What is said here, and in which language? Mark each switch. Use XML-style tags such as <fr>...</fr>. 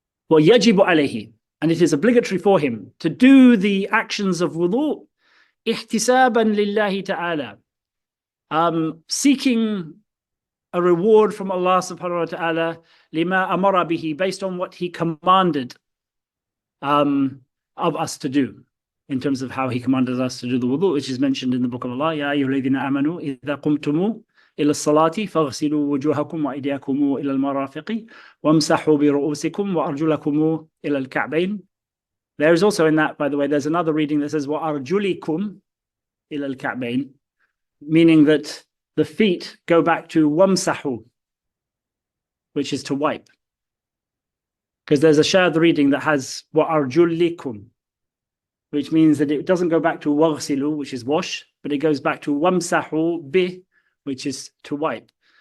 <ar>وَيَجِبُ عَلَيْهِ,</ar> <en>and it is obligatory for him to do the actions of wudu</en> <ar>احتسابا لله تعالى,</ar> <en>seeking a reward from Allah subhanahu wa ta'ala</en> <ar>لما أمر به,</ar> <en>based on what he commanded of us to do, in terms of how he commanded us to do the wudu, which is mentioned in the book of Allah.</en> <ar>يا أيها الذين آمنوا إذا قمتم إلى الصلاة فاغسلوا وجوهكم وأيديكم إلى المرافق وامسحوا برؤوسكم وأرجلكم إلى الكعبين.</ar> <en>There is also in that, by the way, there's another reading that says</en> <ar>وأرجلكم إلى الكعبين,</ar> <en>meaning that the feet go back to wamsahu, which is to wipe. Because there's a shadh reading that has وأرجلكم, which means that it doesn't go back to waghsilu, which is wash, but it goes back to wamsahu bih, which is to wipe.</en>